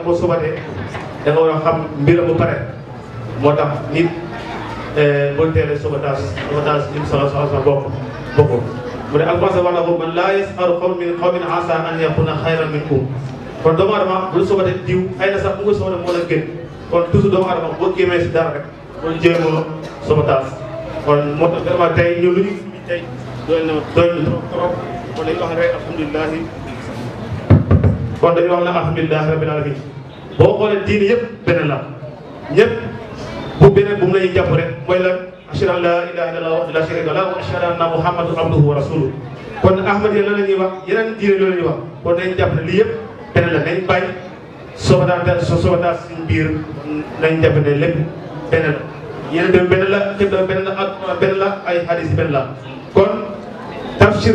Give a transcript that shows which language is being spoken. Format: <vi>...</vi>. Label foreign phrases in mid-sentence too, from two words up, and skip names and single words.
<wo>ko sobatee da nga war a xam mbiram bu pare moo tax nit boo teelee sobatage lim solo bokk mu ne alquran wax na ko man</wo> <ar>لا يسخر قوم من قوم عسى أن يكونوا خيرا منهم</ar> <wo>kon doomu aadama bu sobatee diw xëy na sax bu nga sobate moo la gën kon toujours doomu aadama boo gémmee si dara rek boo jéemoo sobatage kon moo tax vraiment tey ñun lu ñu gis tey doy na trop kon dañuy wax rek alhamdulilahi kon dañuy wax ne</wo> <ar>الحمد لله رب العالمين</ar> <wo>boo xoolee diini yëpp benn la ñëpp bu beneen bu mu lañuy jàpp rek mooy la</wo> <ar>أشهد أن لا إله إلا الله وحده لا شريك له وأشهد أن محمدا عبده ورسوله</ar> <wo>kon Ahmadiyya loolu la ñuy wax yeneen diine loolu la ñuy wax kon dañu jàpp ne lii yëpp benn la nañ bàyyi sobataan suñu biir nañ jàpp ne lépp benn la yeneen tamit benn la xib la benn la ak benn la ay hadis benn la kon tafsir</wo>